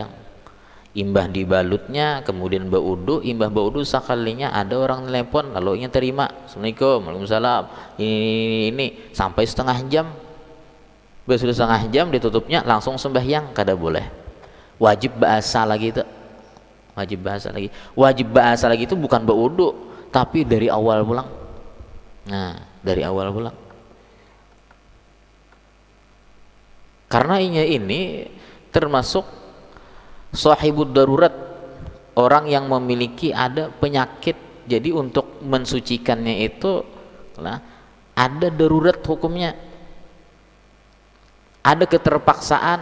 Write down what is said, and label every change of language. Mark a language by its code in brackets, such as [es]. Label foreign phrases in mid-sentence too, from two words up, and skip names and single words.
[bjn] Imbah dibalutnya, kemudian berwudu, imbah berwudu sekalinya ada orang telepon, lalu nya terima, [ar] السلام عليكم، وعليكم السلام, [bjn] ini sampai setengah jam. Sudah setengah jam ditutupnya langsung sembahyang, kada boleh. Wajib bahasa lagi itu. Wajib bahasa lagi itu bukan berwudu, tapi dari awal pulang. Nah dari awal pulang, karena ini termasuk [ar] صاحب الضرورة, [bjn] orang yang memiliki ada penyakit, jadi untuk mensucikannya itu lah ada darurat hukumnya, ada keterpaksaan.